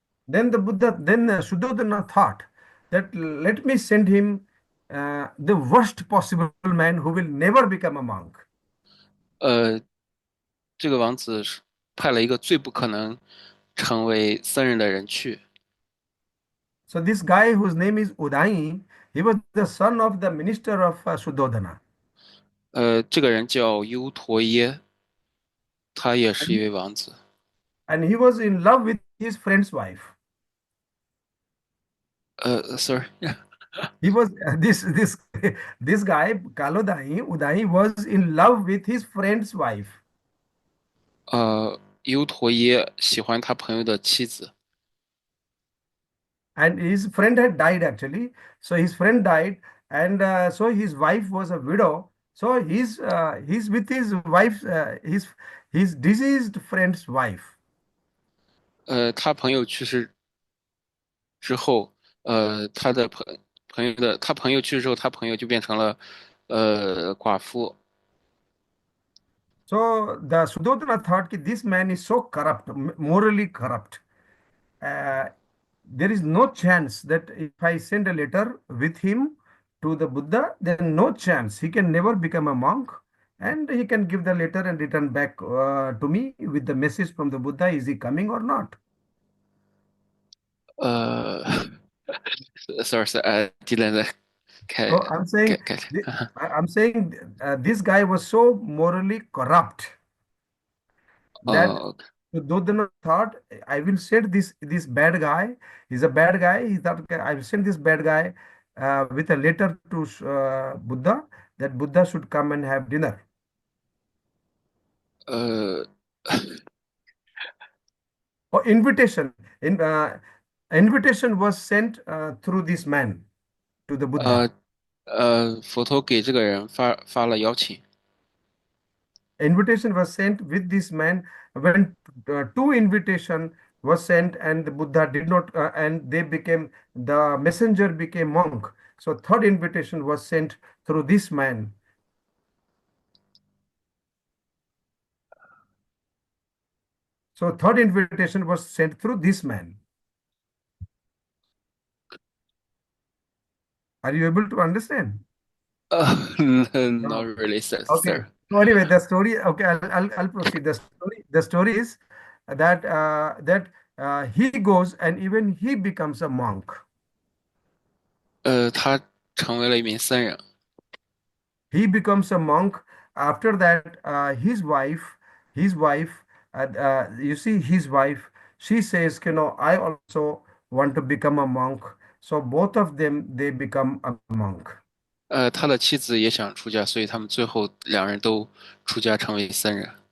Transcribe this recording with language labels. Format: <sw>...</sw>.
<en>Then Suddhodana thought that let me send him the worst possible man who will never become a monk.</en> <zh>呃，这个王子是派了一个最不可能成为僧人的人去。</zh> <en>So this guy whose name is Udai, he was the son of the minister of Suddhodana.</en> <zh>这个人叫优陀耶，他也是一位王子。</zh> <en>And he was in love with his friend's wife. Sorry， He was this guy Kalodai Udai was in love with his friend's wife.</en> <zh>优陀耶喜欢他朋友的妻子。</zh> <en>And his friend had died actually. So his friend died, and so his wife was a widow. So he's with his wife's his deceased friend's wife.</en> <zh>他朋友去世之后，他朋友去世之后，他朋友就变成了寡妇。</zh> <en>So the Suddhodana thought that this man is so corrupt, morally corrupt. Uh, there is no chance that if I send a letter with him to the Buddha, then no chance. He can never become a monk, and he can give the letter and return back to me with the message from the Buddha. Is he coming or not? 呃，sorry，didn't So I'm saying,</en> <zh>开。</zh> <en>I'm saying this guy was so morally corrupt that 哦， Duryodhana thought, I will send this bad guy. He's a bad guy. He thought, "Okay, I will send this bad guy with a letter to Buddha that Buddha should come and have dinner." 呃 Or invitation. Invitation was sent through this man to the Buddha.</en> <zh>佛陀给这个人发了邀请。</zh> <en>Invitation was sent with this man when two invitation was sent and the Buddha did not and the messenger became monk. So third invitation was sent through this man. So third invitation was sent through this man. Are you able to understand? Not really, sir. So anyway, the story. Okay, I'll proceed. The story is that he goes and even he becomes a monk.</en> <zh>他成为了一名僧人。</zh> <en>He becomes a monk. After that, his wife, you see, his wife, she says, I also want to become a monk. So both of them, they become a monk.</en> <zh>他的妻子也想出家，所以他们最后两人都出家成为僧人。</zh>